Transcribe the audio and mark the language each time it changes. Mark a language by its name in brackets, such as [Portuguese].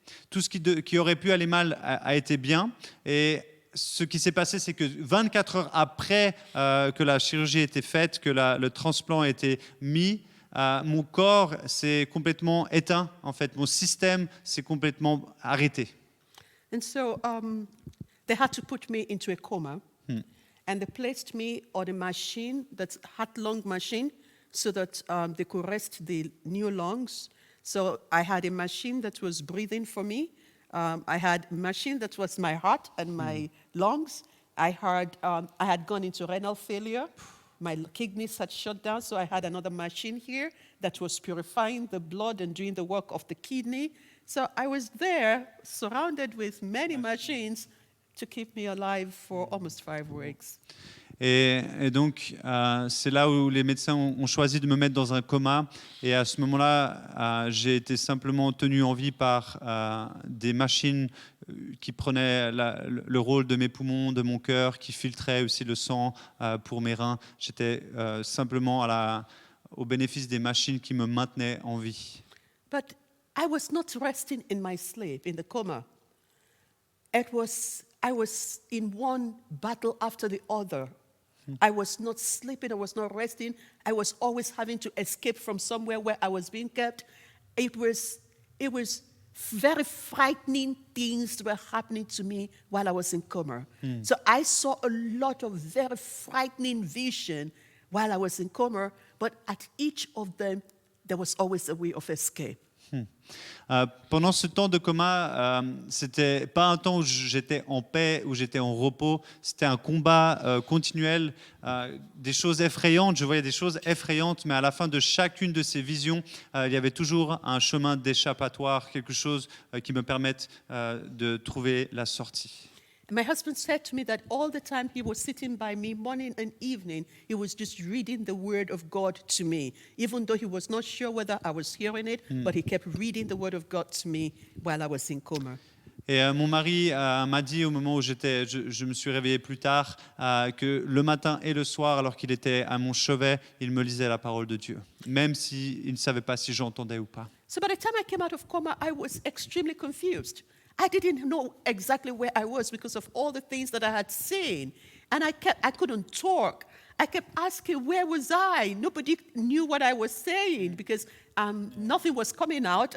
[French] Tout ce qui aurait pu aller mal a été bien. Et ce qui s'est passé, c'est que 24 heures après que la chirurgie ait été faite, que le transplant a été mis, mon corps s'est complètement éteint. En fait, mon système s'est complètement arrêté. [English] And so they had to put me into a coma, and they placed me on a machine, that's heart-lung machine, so that they could rest the new lungs. So I had a machine that was breathing for me. I had a machine that was my heart and my lungs. I had gone into renal failure. My kidneys had shut down, so I had another machine here that was purifying the blood and doing the work of the kidney. So I was there, surrounded with many machines to keep me alive for almost 5 weeks. [French] Et donc, c'est là où les médecins ont choisi de me mettre dans un coma. Et à ce moment-là, j'ai été simplement tenu en vie par des machines qui prenaient le rôle de mes poumons, de mon cœur, qui filtraient aussi le sang pour mes reins. J'étais simplement au bénéfice des machines qui me maintenaient en vie. [English] But I was not resting in my sleep, in the coma. I was in one battle after the other. I was not sleeping, I was not resting. I was always having to escape from somewhere where I was being kept. It was very frightening things were happening to me while I was in coma. So I saw a lot of very frightening vision while I was in coma, but at each of them, there was always a way of escape. [French] Pendant ce temps de coma, c'était pas un temps où j'étais en paix, où j'étais en repos. C'était un combat continuel, des choses effrayantes. Je voyais des choses effrayantes, mais à la fin de chacune de ces visions, il y avait toujours un chemin d'échappatoire, quelque chose qui me permette de trouver la sortie. [English] My husband said to me that all the time he was sitting by me morning and evening, he was just reading the word of God to me, even though he was not sure whether I was hearing it, but he kept reading the word of God to me while I was in coma. [French] Et mon mari m'a dit au moment où je me suis réveillé plus tard, que le matin et le soir, alors qu'il était à mon chevet, il me lisait la parole de Dieu, même s'il ne savait pas si j'entendais ou pas. [English] So by the time I came out of coma, I was extremely confused. I didn't know exactly where I was because of all the things that I had seen. And I couldn't talk. I kept asking, where was I? Nobody knew what I was saying because nothing was coming out.